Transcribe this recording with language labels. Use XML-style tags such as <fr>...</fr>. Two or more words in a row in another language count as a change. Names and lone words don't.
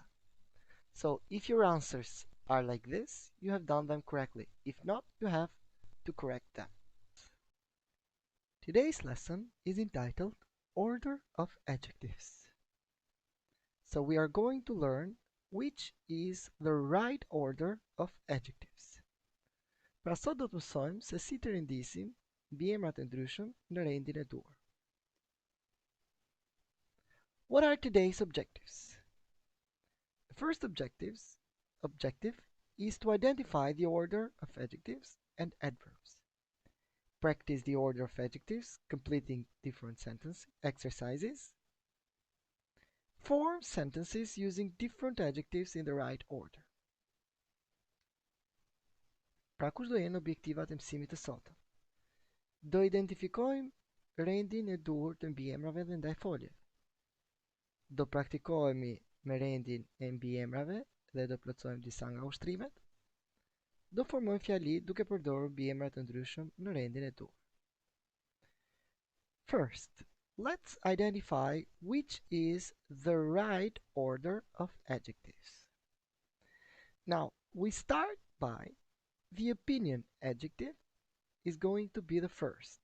<sq>So if your answers are like this, you have done them correctly. If not, you have to correct them. Today's lesson is entitled Order of Adjectives. So we are going to learn which is the right order of adjectives. Pra sot do të mësojmë se si të rendisim mbiemrat e ndryshëm në rendin e duhur.</sq> <en>What are today's objectives? The first objective is to identify the order of adjectives and adverbs. Practice the order of adjectives, completing different sentence exercises. Form sentences using different adjectives in the right order.</en> <sq>Pra kush do jenë objektivat e mësimit të sotëm? Do identifikojmë rendin e duhur të mbiemrave dhe ndaj foljes. Do praktikohemi me rendin e mbiemrave dhe do plotësojmë disa nga ushtrimet. Do formojmë fjali duke përdorur mbiemra të ndryshëm në rendin e duhur.</sq> <en>First, let's identify which is the right order of adjectives. Now, we start by the opinion adjective is going to be the first.</en>